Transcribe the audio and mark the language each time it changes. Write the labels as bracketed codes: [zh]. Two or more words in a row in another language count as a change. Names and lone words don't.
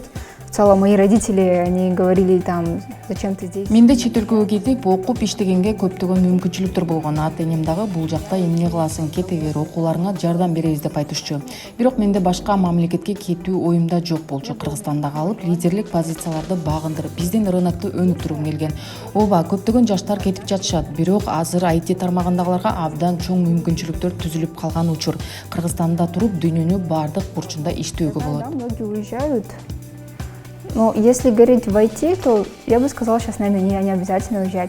[ru] В целом мои родители, они говорили там, зачем ты здесь? [ky] Менде чет өлкөгө кетип окуп иштегенге көптөгөн мүмкүнчүлүктөр болгон. Ата энем дагы бул жакта эмне кыласың, кете бер, окууларыңа жардам беребиз деп айтышчу. Бирок менде башка мамлекетке кетүү оюмда жок болчу. Кыргызстанда калып, лидерлик позицияларды багындырып, биздин рынокто өнүктүргүм келген. Ооба, көптөгөн жаштар кетип жатышат, бирок азыр IT тармагындагыларга абдан чоң мүмкүнчүлүктөр түзүлүп калган учур. Кыргызстанда туруп дүйнөнүн бардык бурчунда иштөөгө болот. [ru] Да, многие уезжают. Но если говорить в IT, то я бы сказала, сейчас, наверное, не обязательно уезжать.